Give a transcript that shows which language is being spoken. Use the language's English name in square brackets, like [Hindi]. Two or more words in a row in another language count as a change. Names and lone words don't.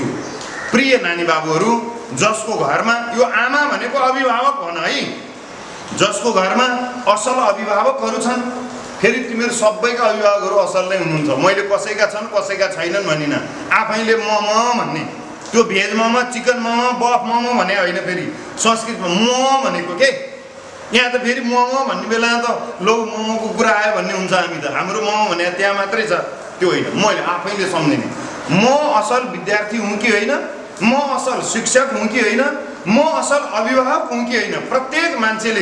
[Nepali] प्रिय नानी बाबुहरू, जसको घरमा यो आमा भनेको अभिभावक भन है, जसको घरमा असल अभिभावकहरू छन्, फेरि तिमीहरू सबैका अभिभावकहरू असल नै हुनुहुन्छ। मैले कसैका छन् कसैका छैनन् भनिन, आफैले मम भन्ने, त्यो भेज मम, चिकन मम, बफ मम भने होइन, फेरि संस्कृतमा म भनेको के। यहाँ त फेरि मम भन्ने बेला त लौ ममको कुरा आयो भन्ने हुन्छ। हामी त हाम्रो मम भने त्यहाँ मात्रै छ, त्यो होइन। मैले आफैले सम्झिने, म असल विद्यार्थी हुँ कि होइन, म असल शिक्षक हुँ कि होइन, म असल अभिभावक हुँ कि होइन, प्रत्येक मान्छेले।